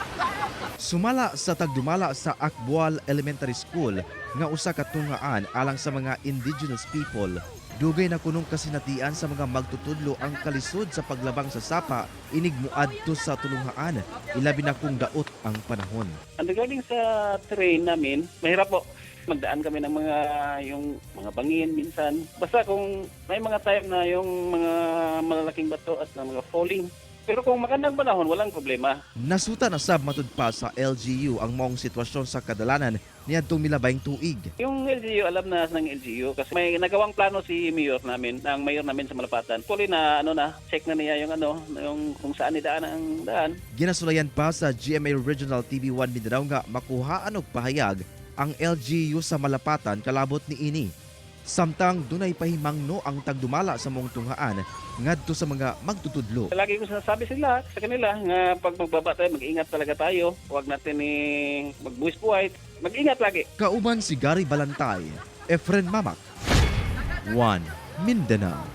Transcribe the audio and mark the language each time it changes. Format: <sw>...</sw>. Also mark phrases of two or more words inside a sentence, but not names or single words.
<ceb>Sumala sa tagdumala sa Akbual Elementary School nga usa ka tungaan alang sa mga</ceb> <en>indigenous people,</en> <ceb>dugay na kunong kasinatian sa mga magtutudlo ang kalisod sa paglabang sa sapa inig muadto sa tulunghaan, ilabi na kung daot ang panahon.</ceb> <tl>Regarding sa terrain namin, mahirap po. Magdaan kami ng yung mga bangin minsan. Basta kung may mga time na yung mga malalaking bato at na mga falling. Pero kung magandang panahon, walang problema.</tl> <ceb>Nasuta na sab matud pa sa LGU ang maong sitwasyon sa kadalanan niadtong milabayng tuig.</ceb> <tl>Yung LGU, alam na ng LGU kasi may nagawang plano si mayor namin, ang mayor namin sa Malapatan. Tuloy na check na niya yung kung saan idaan ang daan.</tl> <ceb>Ginasulayan pa sa GMA Regional TV1 Mindanao nga makuhaan og pahayag ang LGU sa Malapatan kalabot ni ini. Samtang dunay pahimangno ang tagdumala sa mong tunghaan ngadto sa mga magtutudlo.</ceb> <tl>Lagi ko sinasabi sa kanila nga pag magbaba tayo, mag-ingat talaga tayo. Huwag natin magbuwis buhay. Mag-ingat lagi.</tl> <ceb>Kauban si Gary Balantay, Efren Mamak, One Mindanao.</ceb>